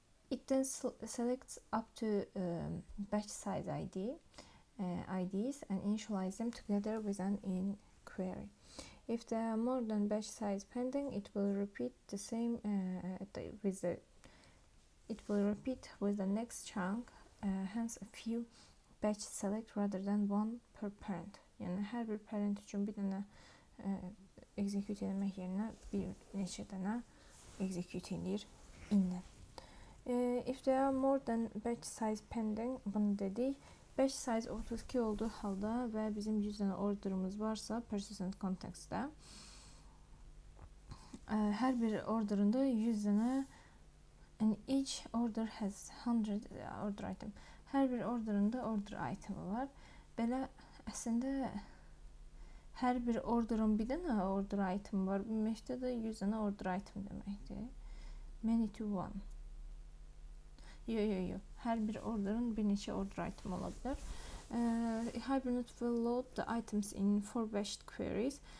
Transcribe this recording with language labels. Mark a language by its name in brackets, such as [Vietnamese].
[English] It then selects up to batch size IDs and initialize them together with an in query. If there are more than batch size pending, it will repeat the same with the next chunk, hence a few batch select rather than one per parent. [Azerbaijani] Yəni hər bir parent üçün bir dənə execute etmək yerinə bir neçə dənə execute edir inlə. [English] If there are more than batch size pending, [Azerbaijani] bunu dedik. Batch size 32 olduğu halda və bizim 100 dənə orderımız varsa persistent context'də hər bir orderında 100 dənə, [English] and each order has 100 order item. [Azerbaijani] Hər bir orderında order itemi var. Belə əslində hər bir orderın bir dənə order item var. Məkdə də 100 dənə order item deməkdir. Many to one. Yox. Hər bir orderın bir neçə order item ola bilər. [English] Hibernate will load the items in 4 batched queries.